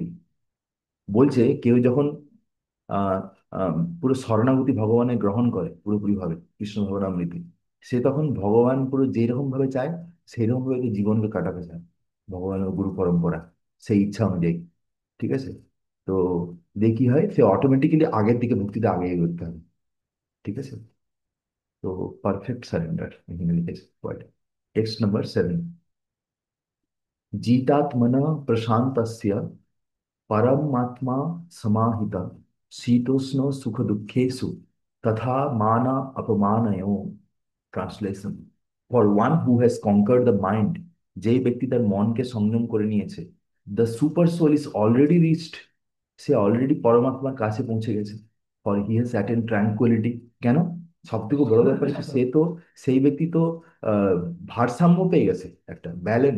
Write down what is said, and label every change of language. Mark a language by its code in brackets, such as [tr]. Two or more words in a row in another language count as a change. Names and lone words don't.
[bn] বলছে কেউ যখন আহ পুরো শরণাগতি ভগবানের গ্রহণ করে পুরোপুরি ভাবে কৃষ্ণ ভবনামৃতে, সে তখন ভগবান পুরো যেরকম ভাবে চায় সেই রকম ভাবে তার জীবনকে কাটাতে চায়, ভগবানের গুরু পরম্পরা সেই ইচ্ছা অনুযায়ী। ঠিক আছে? তো দিয়ে কি হয়, সে অটোমেটিক্যালি আগের দিকে ভক্তিতে আগে এগোতে হবে। ঠিক আছে? তো [en] perfect surrender [bn] এখানে লিখেছে। [en] text number [sa] 7, জিতাত্মনা প্রশান্তস্য परमात्मा समाहिता शीतोष्ण सुख दुखेषु तथा माना अपमानयो ট্রান্সলেশন, [en] for one who has conquered the mind, [bn] যেই ব্যক্তি তার মনকে সংযম করে নিয়েছে, [en] the super soul is already reached, [bn] সে অলরেডি পরমাত্মার কাছে পৌঁছে গেছে। [en] for he has attained tranquility. কেন? [bn] সব থেকে বড় ব্যাপার হচ্ছে সে তো, সেই ব্যক্তি তো আহ, ভারসাম্য পেয়ে গেছে, একটা ব্যালেন্স।